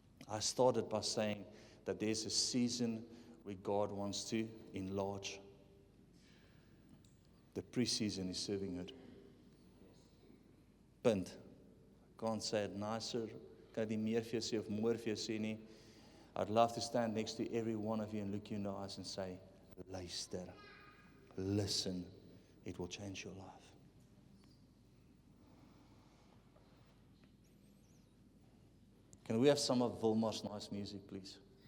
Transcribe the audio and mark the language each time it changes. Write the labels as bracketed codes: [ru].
[en] I started by saying that there's a season where God wants to enlarge. The pre-season is servanthood. Punt. Can't say it nicer. [af] Kan ek nie meer vir jou sê of more vir jou sê nie. [en] I'd love to stand next to every one of you and look you in the eyes and say, luister, listen, it will change your life. Can we have some of Wilmar's nice music, please?